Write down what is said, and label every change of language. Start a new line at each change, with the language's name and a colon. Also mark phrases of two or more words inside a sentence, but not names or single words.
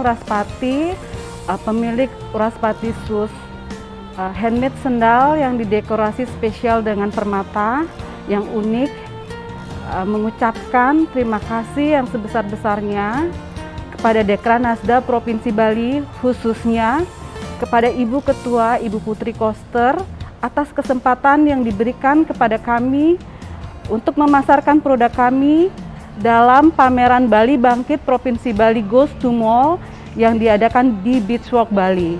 Indonesian: Uraspati, pemilik Uraspati Shoes, handmade sendal yang didekorasi spesial dengan permata yang unik. Mengucapkan terima kasih yang sebesar-besarnya kepada Dekranasda Provinsi Bali, khususnya kepada Ibu Ketua, Ibu Putri Koster, atas kesempatan yang diberikan kepada kami untuk memasarkan produk kami dalam pameran Bali Bangkit Provinsi Bali
English: Goes to Mall
Indonesian: yang diadakan di Beachwalk Bali.